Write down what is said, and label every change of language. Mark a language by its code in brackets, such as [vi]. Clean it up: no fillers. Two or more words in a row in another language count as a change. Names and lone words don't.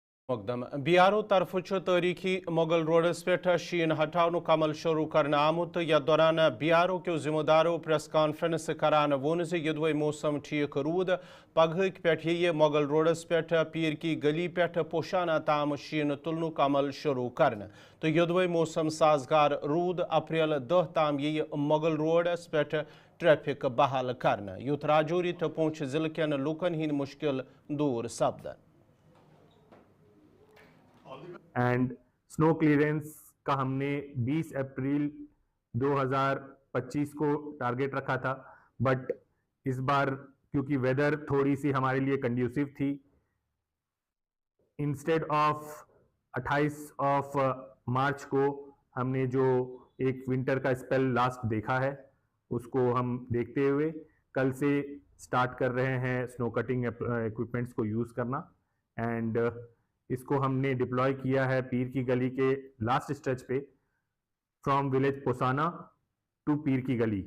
[ks] مقدم بیارو طرف تاریخی مغل روڈس پہ شین ہٹاؤنک عمل شروع کرنا آمت یتھ دوران بیارو کیو ذمہ دارو [en] press conference [ks] کران وون یدوے موسم ٹھیک رود پگہک پہ یہ مغل روڈس پہ پیر کی گلی پہ پوشانہ تام شین تلنک عمل شروع کرنا تو یدوے موسم سازگار رود اپریل 10 تام یہ مغل روڈس پہ ٹریفک بحال کرنا یوت راجوری تو پونچھ ضلع کن لوکن ہند مشکل دور سپدن [en] and snow clearance [ur] کا ہم نے 20 اپریل 2025 کو ٹارگیٹ رکھا تھا بٹ اس بار کیونکہ ویدر تھوڑی سی ہمارے لیے کنڈیوسیو تھی [en] instead of [ur] 28 مارچ کو ہم نے جو ایک ونٹر کا [en] spell last [ur] دیکھا ہے اس کو ہم دیکھتے ہوئے کل سے سٹارٹ کر رہے ہیں [en] snow cutting equipments [ur] کو یوز کرنا اینڈ اس کو ہم نے ڈپلوائے کیا ہے پیر کی گلی کے [en] last stretch [ur] پہ [en] from village Posana to [ur] پیر کی گلی.